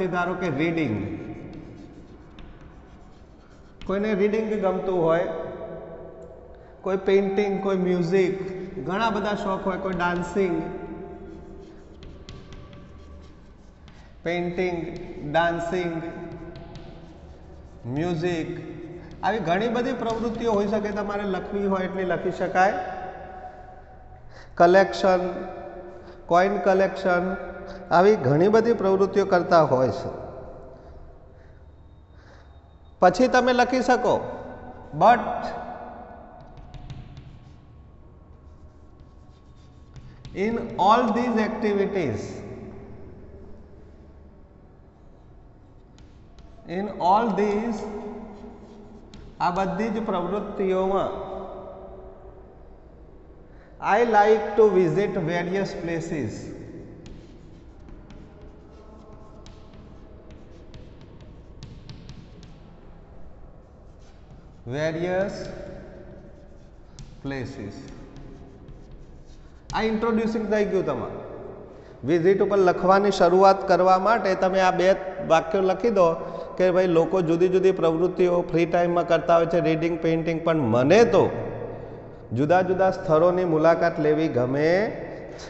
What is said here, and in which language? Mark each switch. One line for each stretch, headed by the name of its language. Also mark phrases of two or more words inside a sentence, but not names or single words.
Gujarati: ધારો કે રીડિંગ, કોઈને રીડિંગ ગમતું હોય, કોઈ પેઇન્ટિંગ, કોઈ મ્યુઝિક, ઘણા બધા શોખ હોય, કોઈ
English: dancing, painting, dancing, music,
Gujarati: આવી ઘણી બધી પ્રવૃત્તિઓ હોઈ શકે। તમારે લખવી હોય એટલી લખી શકાય। કલેક્શન,
English: coin collection,
Gujarati: આવી ઘણી બધી પ્રવૃત્તિઓ કરતા હોય છે। પછી તમે લખી શકો
English: બટ in all these activities,
Gujarati: આ બધી જ પ્રવૃત્તિઓમાં
English: I like to visit various places।
Gujarati: આ ઇન્ટ્રોડ્યુસિંગ થઈ ગયું તમારું। વિઝિટ ઉપર લખવાની શરૂઆત કરવા માટે તમે આ બે વાક્યો લખી દો કે ભાઈ લોકો જુદી જુદી પ્રવૃત્તિઓ
English: free timeમાં
Gujarati: કરતા હોય છે,
English: reading, painting,
Gujarati: પણ મને તો જુદા જુદા સ્થળોની મુલાકાત લેવી ગમે છે।